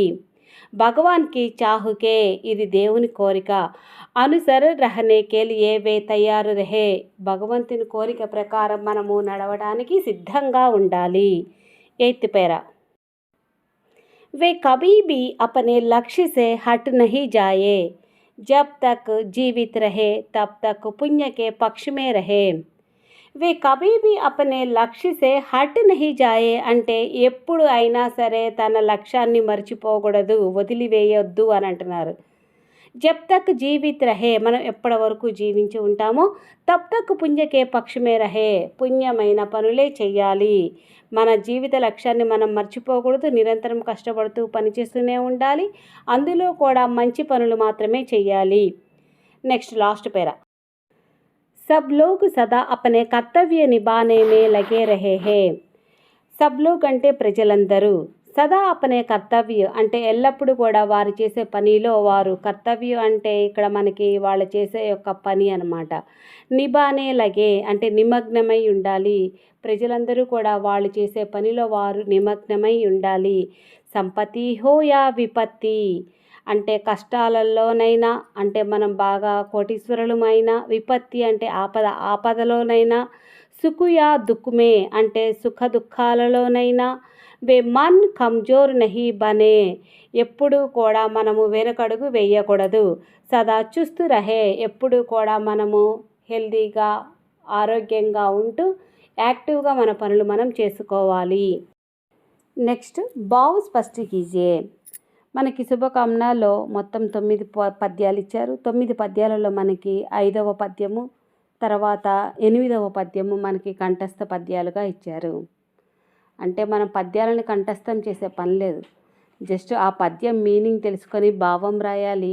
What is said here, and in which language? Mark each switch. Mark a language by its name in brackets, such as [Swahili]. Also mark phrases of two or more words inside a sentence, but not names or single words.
[Hindi] भगवान की चाह के [Telugu] ఇది దేవుని కోరిక. [Hindi] अनुसरण रहने के लिए वे तैयार रहे. [Telugu] భగవంతుని కోరిక ప్రకారం మనము నడవడానికి సిద్ధంగా ఉండాలి. [Hindi] 8th पैरा, वे कभी भी अपने लक्ष्य से हट नहीं जाए. जब तक जीवित रहे तब तक पुण्य के पक्ष में रहे. वे कभी भी अपने लक्ष्य से हट नहीं जाए [Telugu] అంటే ఎప్పుడు అయినా సరే తన లక్ష్యాన్ని మర్చిపోకూడదు, వదిలివేయొద్దు అని అంటున్నారు. [Hindi] जब तक जीवित रहे [Telugu] మనం ఎప్పటి వరకు జీవించి ఉంటామో, [Hindi] तब तक पुण्य के पक्ष में रहे [Telugu] పుణ్యమైన పనులే చెయ్యాలి. మన జీవిత లక్ష్యాన్ని మనం మర్చిపోకూడదు, నిరంతరం కష్టపడుతూ పనిచేస్తూనే ఉండాలి. అందులో కూడా మంచి పనులు మాత్రమే చెయ్యాలి. [English] next last para, [Hindi] सब लोग सदा अपने कर्तव्य निभाने में लगे रहे हैं. सब लोग [Telugu] అంటే ప్రజలందరూ, [Hindi] सदा अपने कर्तव्य [Telugu] అంటే ఎల్లప్పుడూ కూడా వారు చేసే పనిలో వారు, కర్తవ్యం అంటే ఇక్కడ మనకి వాళ్ళు చేసే యొక్క పని అన్నమాట. [Hindi] निभाने लगे [Telugu] అంటే నిమగ్నమై ఉండాలి. ప్రజలందరూ కూడా వాళ్ళు చేసే పనిలో వారు నిమగ్నమై ఉండాలి. [Hindi] संपत्ति हो या विपत्ति [Telugu] అంటే కష్టాలలోనైనా, అంటే మనం బాగా కోటీశ్వరులమైనా, విపత్తి అంటే ఆపదలోనైనా, [Hindi] सुख या दुःख में [Telugu] అంటే సుఖ దుఃఖాలలోనైనా, [Hindi] वे मन कमज़ोर नहीं बने [Telugu] ఎప్పుడు కూడా మనము వెనకడుగు వేయకూడదు. [Hindi] सदा चुस्त रहे [Telugu] ఎప్పుడు కూడా మనము హెల్దీగా, ఆరోగ్యంగా ఉంటూ యాక్టివ్గా మన పనులు మనం చేసుకోవాలి. [Hindi] నెక్స్ట్ भाव स्पष्ट कीजिए. [Telugu] మనకి శుభకామనలో మొత్తం 9 పద్యాలు ఇచ్చారు. 9 పద్యాలలో మనకి 5వ పద్యము, తర్వాత 8వ పద్యము మనకి కంఠస్థ పద్యాలుగా ఇచ్చారు. అంటే మనం పద్యాలను కంఠస్థం చేసే పని లేదు. జస్ట్ ఆ పద్యం మీనింగ్ తెలుసుకొని భావం రాయాలి.